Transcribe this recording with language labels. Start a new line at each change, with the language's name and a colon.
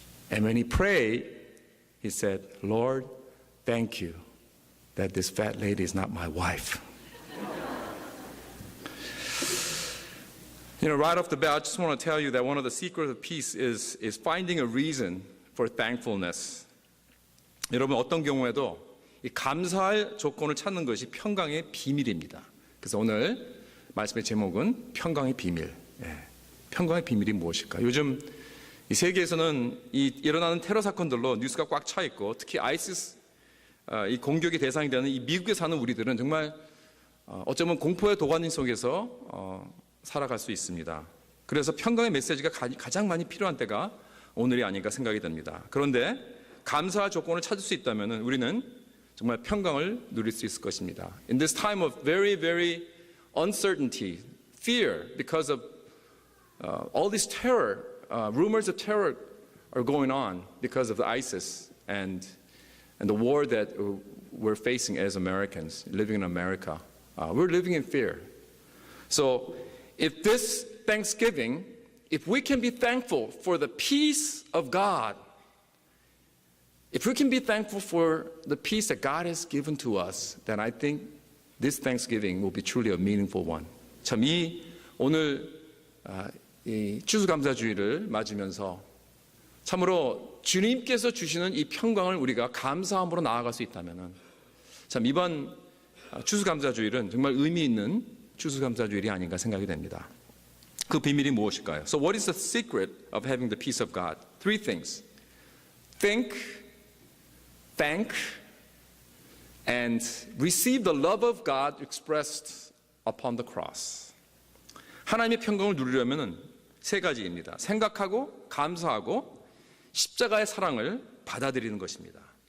English: And when he prayed, he said, Lord, thank you that this fat lady is not my wife. Right off the bat, I just want to tell you that one of the secrets of peace is finding a reason for thankfulness.
Korean: 여러분, 어떤 경우에도 이 감사할 조건을 찾는 것이 평강의 비밀입니다. 그래서 오늘 말씀의 제목은 평강의 비밀. 평강의 비밀이 무엇일까? 요즘 이 세계에서는 일어나는 테러 사건들로 뉴스가 꽉 차 있고, 특히 아이시스 이 공격의 대상이 되는 이 미국에 사는 우리들은 정말 어쩌면 공포의 도가니 속에서 살아갈 수 있습니다. 그래서 평강의 메시지가 가장 많이 필요한 때가 오늘이 아닌가 생각이 듭니다. 그런데 감사할 조건을 찾을 수 있다면 우리는 정말 평강을 누릴 수 있을 것입니다.
English: In this time of very, very uncertainty, fear, because of all this terror, rumors of terror are going on because of the ISIS and the war that we're facing as Americans living in America. We're living in fear. So if this Thanksgiving, if we can be thankful for the peace of God, if we can be thankful for the peace that God has given to us, then I think this Thanksgiving will be truly a meaningful one.
Korean: 참 오늘 이 추수감사주의를 맞으면서 참으로 주님께서 주시는 이 평강을 우리가 감사함으로 나아갈 수 있다면은 참 이번 추수감사주일은 정말 의미 있는 추수감사주일이 아닌가 생각이 됩니다. 그 비밀이 무엇일까요?
English: So what is the secret of having the peace of God? 3 things. Think, thank, and receive the love of God expressed upon the cross.
Korean: 하나님의 평강을 누리려면 3가지입니다. 생각하고, 감사하고, 십자가의 사랑을 받아들이는 것입니다.